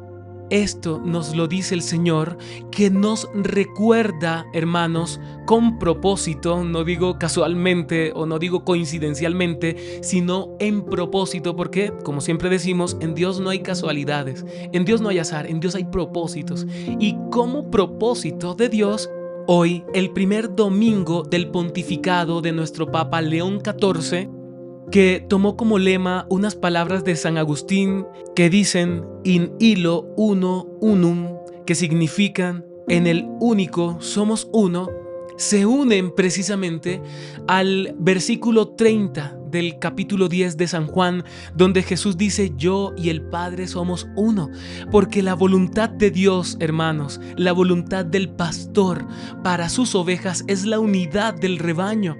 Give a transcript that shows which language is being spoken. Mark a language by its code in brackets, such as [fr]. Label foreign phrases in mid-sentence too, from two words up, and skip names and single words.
[es] Esto nos lo dice el Señor, que nos recuerda, hermanos, con propósito, no digo casualmente o no digo coincidencialmente, sino en propósito, porque, como siempre decimos, en Dios no hay casualidades, en Dios no hay azar, en Dios hay propósitos. Y como propósito de Dios, hoy, el primer domingo del pontificado de nuestro Papa León XIV, que tomó como lema unas palabras de San Agustín que dicen [la] in illo uno unum, [es] que significan en el único somos uno, se unen precisamente al versículo 30 del capítulo 10 de San Juan, donde Jesús dice: yo y el Padre somos uno, porque la voluntad de Dios, hermanos, la voluntad del pastor para sus ovejas es la unidad del rebaño.